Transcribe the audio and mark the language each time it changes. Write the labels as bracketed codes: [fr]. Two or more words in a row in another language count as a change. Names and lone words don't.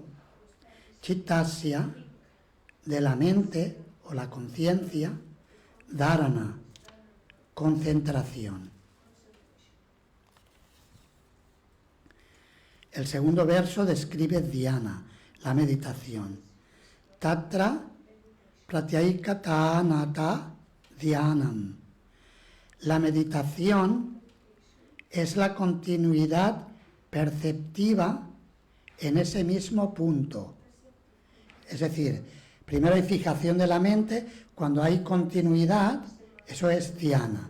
[es] Chittasya, de la mente o la conciencia. Dharana, concentración. El segundo verso describe dhyana, la meditación. [sa] तत्र प्रत्ययैकतानता ध्यानम्. [es] La meditación es la continuidad perceptiva en ese mismo punto. Es decir, primero hay fijación de la mente, cuando hay continuidad, eso es dhyana.